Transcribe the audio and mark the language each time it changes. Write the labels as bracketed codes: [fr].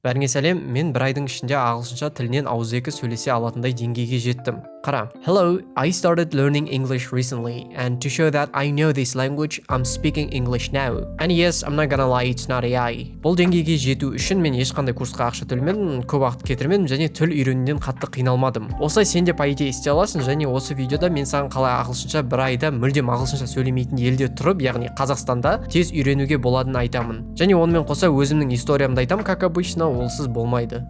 [kk] Бәріңе сәлем, мен бір айдың ішінде ағылшынша тілінен ауызекі сөйлесе алатындай деңгейге жеттім. Қара. [en] Hello, I started learning English recently, and to show that I know this language, I'm speaking English now. And yes, I'm not gonna lie, it's not AI. [kk] Бұл деңгейге жету үшін мен ешқандай курсқа ақша төлемедім, көп уақыт кетірмедім және тіл үйренуден қатты қиналмадым. Осылай сен де [ru] по идее [kk] істей аласың, және осы видеода мен саған қалай ағылшынша бір айда мүлдем ағылшынша сөйлемейтін елде тұрып, яғни Қазақстанда тез үйренуге боладығын айтамын. Және онымен қоса өзімнің историямды айтамын, [ru] как обычно, [kk] олсыз болмайды.